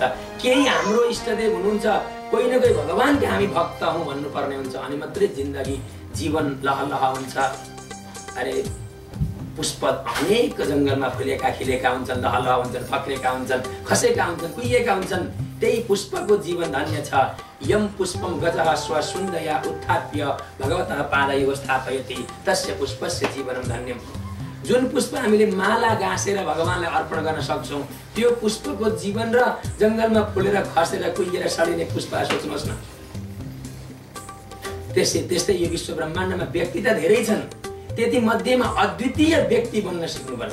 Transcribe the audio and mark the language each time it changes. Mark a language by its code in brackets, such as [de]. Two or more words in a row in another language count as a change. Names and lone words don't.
[ne] केही हाम्रो इष्टदेव हुनुहुन्छ, कोही न कोही भगवानको हामी भक्त हौँ भन्नुपर्ने हुन्छ, अनि मात्रै जिन्दगी जीवन लहलह हुन्छ। अरे पुष्प अनेक जङ्गलमा फुलेका खिलेका हुन्छन्, लहलह हुन्छन्, फक्रेका हुन्छन्, खसेका हुन्छन्, कुहिएका हुन्छन्, त्यही पुष्पको जीवन धन्य छ। [sa] यम पुष्पम गजः स्वसुन्दया उत्थाप्य भगवतः पादयोः स्थापयति तस्य पुष्पस्य जीवनं धन्यम्। [ne] जुन पुष्प हामीले माला गाँसेर भगवानलाई अर्पण गर्न सक्छौँ, त्यो पुष्पको जीवन र जङ्गलमा फुलेर खसेर कुहिएर सडिने पुष्प सोच्नुहोस् न। त्यस्तै यो विश्व ब्रह्माण्डमा व्यक्ति त धेरै छन्, त्यति मध्येमा अद्वितीय व्यक्ति बन्न सिक्नुपर्छ।